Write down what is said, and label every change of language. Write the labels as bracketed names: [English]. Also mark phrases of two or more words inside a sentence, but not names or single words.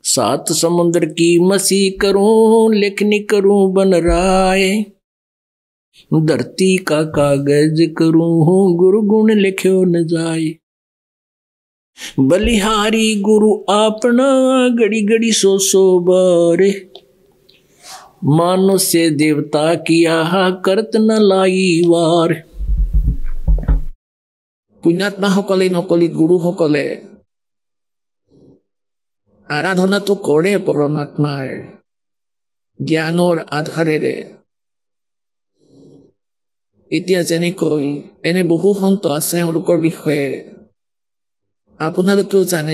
[Hindi] सात समुद्र की मसी करूं, लेखनी करूं बन राय, धरती का कागज करूं, गुरु गुण लिख्यो न जाए। बलिहारी गुरु अपना, घड़ी घड़ी सो बारे, मानो से देवता किया करत न लाई वार। [Assamese] পুণ্যাত্মাসকলে নকলি গুৰুসকলে আৰাধনাটো কৰে পৰমাত্মাৰ জ্ঞানৰ আধাৰেৰে। এতিয়া যেনেকৈ এনে বহু সন্ত আছে, তেওঁলোকৰ বিষয়ে আপোনালোকেও জানে।